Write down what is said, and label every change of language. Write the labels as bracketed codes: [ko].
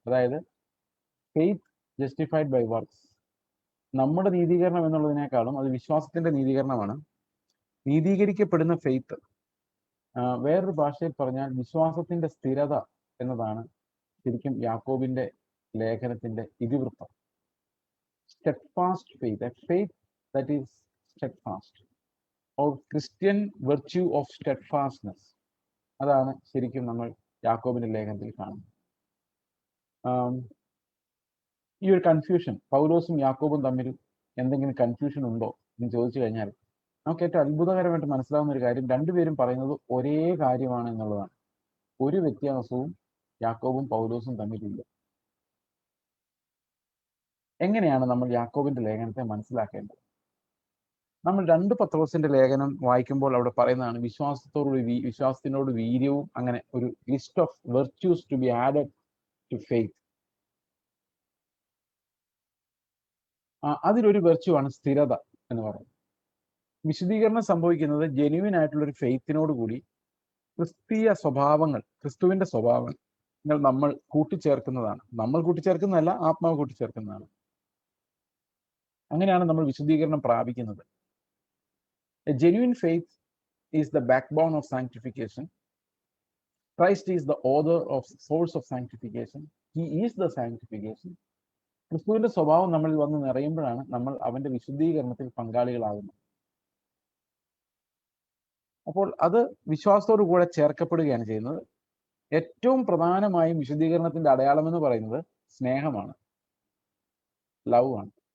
[ml] അതായത് [en] Faith justified by works. [ml] നമ്മുടെ നീതീകരണം എന്നുള്ളതിനേക്കാളും അത് വിശ്വാസത്തിന്റെ നീതീകരണമാണ്. നീതീകരിക്കപ്പെടുന്ന ഫെയ്ത്ത്, വേറൊരു ഭാഷയിൽ പറഞ്ഞാൽ വിശ്വാസത്തിന്റെ സ്ഥിരത എന്നതാണ് ശരിക്കും യാക്കോബിന്റെ ലേഖനത്തിന്റെ ഇതിവൃത്തം. [en] steadfast faith, a faith that is steadfast, or Christian virtue of steadfastness. [ml] അതാണ് ശരിക്കും നമ്മൾ യാക്കോബിന്റെ ലേഖനത്തിൽ കാണുന്നത്. ഈ ഒരു കൺഫ്യൂഷൻ, പൗലോസും യാക്കോബും തമ്മിൽ എന്തെങ്കിലും കൺഫ്യൂഷൻ ഉണ്ടോ എന്ന് ചോദിച്ചു കഴിഞ്ഞാൽ നമുക്ക് ഏറ്റവും അത്ഭുതകരമായിട്ട് മനസ്സിലാവുന്ന ഒരു കാര്യം, രണ്ടുപേരും പറയുന്നത് ഒരേ കാര്യമാണ് എന്നുള്ളതാണ്. ഒരു വ്യത്യാസവും യാക്കോബും പൗലോസും തമ്മിലില്ല. എങ്ങനെയാണ് നമ്മൾ യാക്കോബിന്റെ ലേഖനത്തെ മനസ്സിലാക്കേണ്ടത്? നമ്മൾ 2 പത്രോസിന്റെ ലേഖനം വായിക്കുമ്പോൾ അവിടെ പറയുന്നതാണ് വിശ്വാസത്തിനോട് വീര്യവും, അങ്ങനെ ഒരു [en] List of virtues to be added to faith. [ml] അതിലൊരു വെർച്യൂ ആണ് സ്ഥിരത എന്ന് പറയുന്നത്. വിശുദ്ധീകരണം സംഭവിക്കുന്നത് ജെന്യുവിൻ ആയിട്ടുള്ള ഒരു ഫെയ്ത്തിനോട് കൂടി ക്രിസ്തീയ സ്വഭാവങ്ങൾ, ക്രിസ്തുവിന്റെ സ്വഭാവങ്ങൾ നമ്മൾ കൂട്ടിച്ചേർക്കുന്നതാണ്. നമ്മൾ കൂട്ടിച്ചേർക്കുന്നതല്ല, ആത്മാവ് കൂട്ടിച്ചേർക്കുന്നതാണ്. അങ്ങനെയാണ് നമ്മൾ വിശുദ്ധീകരണം പ്രാപിക്കുന്നത്. [en] A genuine faith is the backbone of sanctification. Christ is the author of source of sanctification. He is the sanctification. [ml] ക്രിസ്തുവിന്റെ സ്വഭാവം നമ്മളിൽ വന്ന് നിറയുമ്പോഴാണ് നമ്മൾ അവന്റെ വിശുദ്ധീകരണത്തിൽ പങ്കാളികളാകുന്നത്. അപ്പോൾ അത് വിശ്വാസത്തോടു കൂടെ ചേർക്കപ്പെടുകയാണ് ചെയ്യുന്നത്. ഏറ്റവും പ്രധാനമായും വിശുദ്ധീകരണത്തിന്റെ അടയാളം എന്ന് പറയുന്നത് സ്നേഹമാണ്, ലവ് ആണ്.